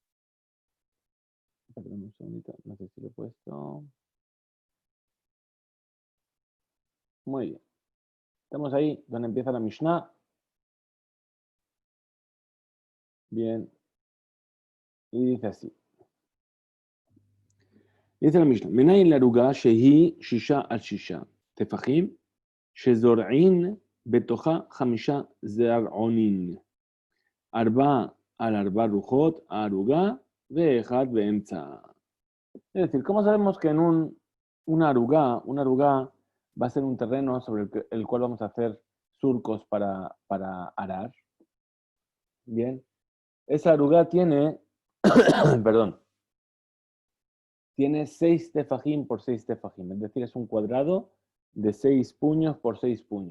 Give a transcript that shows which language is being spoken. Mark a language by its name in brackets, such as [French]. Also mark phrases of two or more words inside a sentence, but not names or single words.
[Spanish] Perdón un segundito, no sé si lo he puesto. Muy bien. Estamos ahí donde empieza la Mishnah. Bien. Y dice así. Dice la Mishnah. [Hebrew] מניין לערוגה שהיא ששה על ששה טפחים שזורעין בתוכה חמשה זרעונין. ארבע על ארבע רוחות ערוגה ואחד באמצע. [Spanish] Es decir, ¿cómo sabemos que en una aruga va a ser un terreno sobre el cual vamos a hacer surcos para arar? Bien. Esa aruga tiene, perdón, tiene 6 tefajim por 6 tefajim, es decir, es un cuadrado de 6 puños por 6 puños.